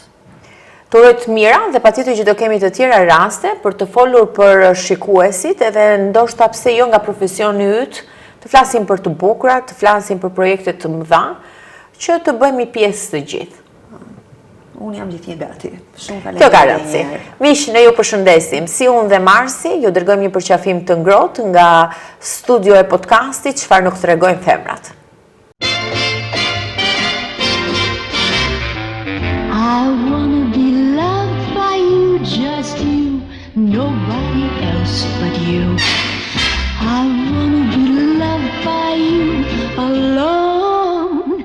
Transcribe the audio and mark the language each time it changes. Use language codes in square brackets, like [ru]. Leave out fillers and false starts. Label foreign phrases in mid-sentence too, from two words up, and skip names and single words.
[sq] Të uroj të mira dhe patjetër që do kemi të tjera raste për të folur për shikuesit edhe ndoshta pse jo nga profesioni yt, të flasim për të bukura, të flasim për projekte të mëdha, që të bëhemi pjesë të gjithë. Unë jam gjithnjë gati. Shumë Kjo faleminderit. ka rëndësi. Miq, ne ju përshëndesim. Si unë dhe Marsi, ju dërgojmë një përqafim të ngrohtë nga studio e podcastit Çfarë nuk tregojnë femrat. [en] I wanna be loved by you, just you, nobody else but you. I wanna be loved by you alone.